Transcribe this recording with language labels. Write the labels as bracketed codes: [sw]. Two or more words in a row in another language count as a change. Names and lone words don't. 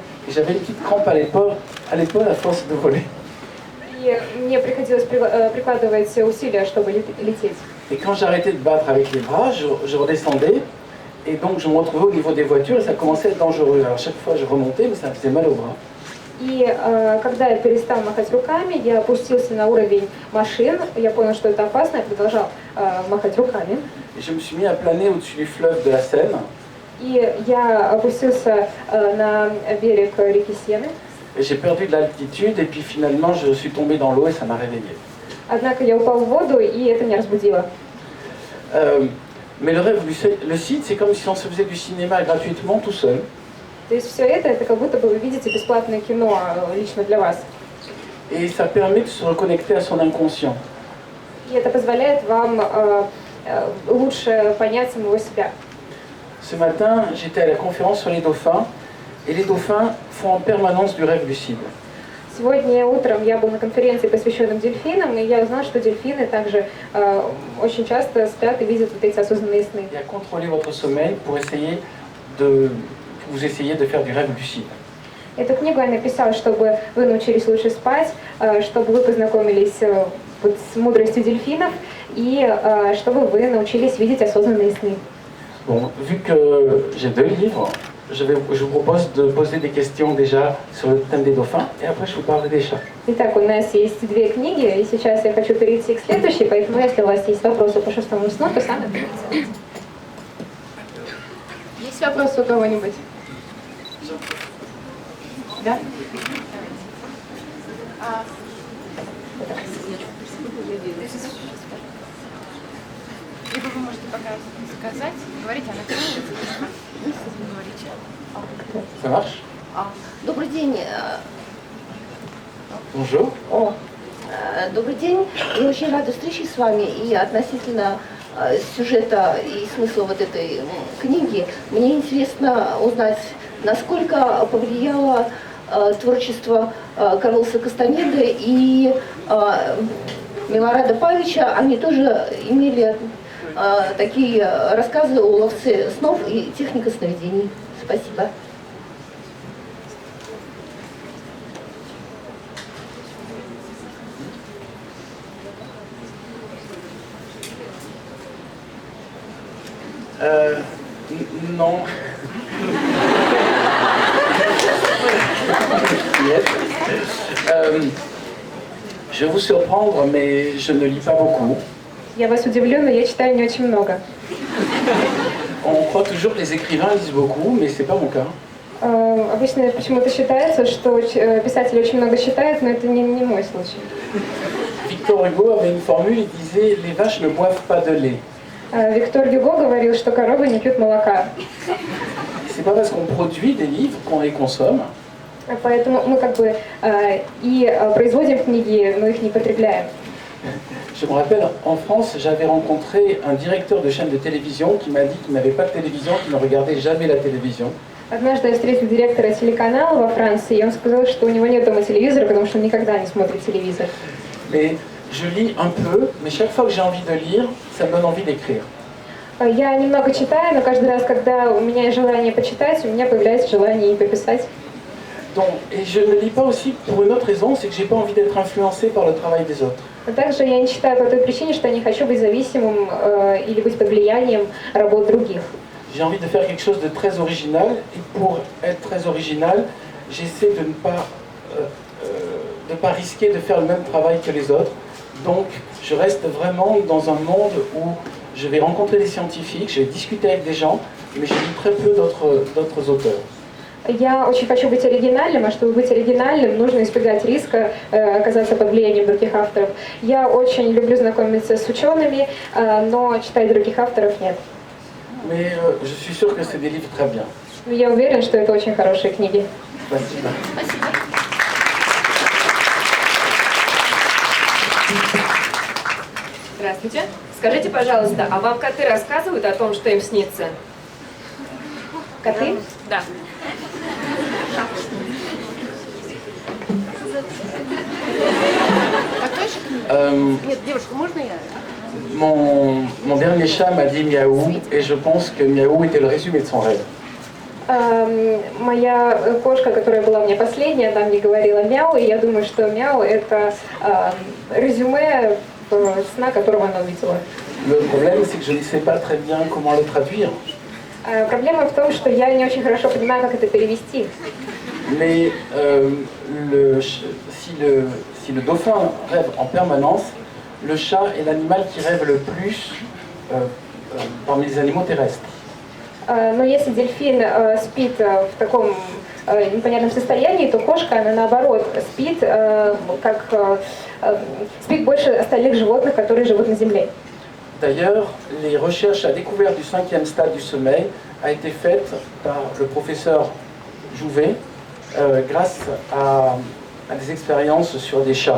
[fr] Et j'avais une petite crampe à l'épaule à force de voler. [ru] И мне приходилось прикладывать усилия, чтобы лететь. [fr] Et quand j'arrêtais de battre avec les bras, je redescendais. Et donc je me retrouvais au niveau des voitures et ça commençait à être dangereux. Alors chaque fois je remontais, mais ça me faisait mal au bras. [ru] И когда я перестал махать руками, я опустился на уровень машин, я понял, что это опасно, я продолжал махать руками. [fr] Et je me suis mis à planer au-dessus du fleuve de la Seine. [ru] И я опустился на берег реки Сены. [fr] Et j'ai perdu de l'altitude et puis finalement je suis tombé dans l'eau et ça m'a réveillé. [ru] Однако я упал в воду, и это меня разбудило. [fr] Mais le rêve lucide, c'est comme si on se faisait du cinéma gratuitement tout seul. [ru] То есть все это как будто бы вы видите бесплатное кино лично для вас. [fr] Et ça permet de se reconnecter à son inconscient. [ru] И это позволяет вам лучше понять самого себя. [fr] Ce matin, j'étais à la conférence sur les dauphins et les dauphins font en permanence du rêve lucide. [ru] Сегодня утром я был на конференции, посвященной дельфинам, и я узнал, что дельфины также очень часто спят и видят вот эти осознанные сны. [fr] Et à contrôler votre sommeil pour vous essayer de faire du rêve lucide. [ru] Эту книгу я написала, чтобы вы научились лучше спать, чтобы вы познакомились вот с мудростью дельфинов и чтобы вы научились видеть осознанные сны. [fr] Bon, vu que j'ai 2 livres, je vous propose de poser des questions déjà sur le thème des dauphins et après je vous parlerai des chats. [ru] Итак, у нас есть 2 книги, и сейчас я хочу перейти к следующей, поэтому если у вас есть вопросы по 6-му сну, то сами ответьте. Есть вопросы у кого-нибудь? Да? Либо вы можете пока сказать, говорите, она говорите. [fr] Ça marche? [ru] Добрый день. [fr] Bonjour. [ru] Добрый день. Я очень рада встрече с вами. И относительно сюжета и смысла вот этой книги, мне интересно узнать, насколько повлияло творчество Карлоса Кастанеды и Милорада Павича. Они тоже имели такие рассказы о ловце снов и техника сновидений. Спасибо. [fr] Non. Je vais vous surprendre, mais je ne lis pas beaucoup. [ru] Я вас удивлю, но я читаю не очень много. [fr] On croit toujours que les écrivains lisent beaucoup, mais c'est pas mon cas. [ru] Обычно почему-то считается, что писатели очень много читают, но это не мой случай. [fr] Victor Hugo avait une formule, il disait « Les vaches ne boivent pas de lait ». [ru] Виктор Юго говорил, что коровы не пьют молока. [fr] C'est pas parce qu'on produit des livres qu'on les consomme. [ru] Поэтому мы как бы и производим книги, но их не потребляем. [fr] Je me rappelle, en France, j'avais rencontré un directeur de chaîne de télévision qui m'a dit qu'il n'avait pas de télévision, qu'il ne regardait jamais la télévision. [ru] Однажды я встретила директора телеканала во Франции, и он сказал, что у него нет дома телевизора, потому что он никогда не смотрит телевизор. [fr] Mais je lis un peu, mais chaque fois que j'ai envie de lire, ça me donne envie d'écrire. [ru] Я немного читаю, но каждый раз, когда у меня есть желание почитать, у меня появляется желание и пописать. [fr] Donc, et je ne lis pas aussi pour une autre raison, c'est que j'ai pas envie d'être influencé par le travail des autres. [ru] А также я не читаю по той причине, что я не хочу быть зависимым или быть под влиянием работ других. [fr] J'ai envie de faire quelque chose de très original, et pour être très original, j'essaie de ne pas risquer de faire le même travail que les autres. Donc, je reste vraiment dans un monde où je vais rencontrer des scientifiques, je vais discuter avec des gens, mais je lis très peu d'autres auteurs. [ru] Я очень хочу быть оригинальным, а чтобы быть оригинальным, нужно избегать риска оказаться под влиянием других авторов. Я очень люблю знакомиться с учеными, но читать других авторов нет. [fr] Mais je suis sûr que c'est des livres très bien. [ru] Но я уверен, что это очень хорошие книги. Спасибо. Здравствуйте. Скажите, пожалуйста, а вам коты рассказывают о том, что им снится? Коты? Да. Нет, девушка, можно я? [fr] Mon dernier chat m'a dit miaou, et je pense que miaou était le résumé de son rêve. [ru] Моя кошка, которая была мне последняя, она мне говорила мяу, и я думаю, что мяу это резюме сна, которого она увидела. [fr] Le problème, c'est que je ne sais pas très bien comment le traduire. [ru] Проблема в том, что я не очень хорошо понимаю, как это перевести. [fr] Mais si le dauphin rêve en permanence, le chat est l'animal qui rêve le plus parmi les animaux terrestres. [ru] Но если дельфин спит в таком непонятном состоянии, то кошка, она наоборот спит, спит больше остальных животных, которые живут на Земле. [fr] D'ailleurs, les recherches à découvert du 5e stade du sommeil a été faite par le professeur Jouvet grâce à des expériences sur des chats.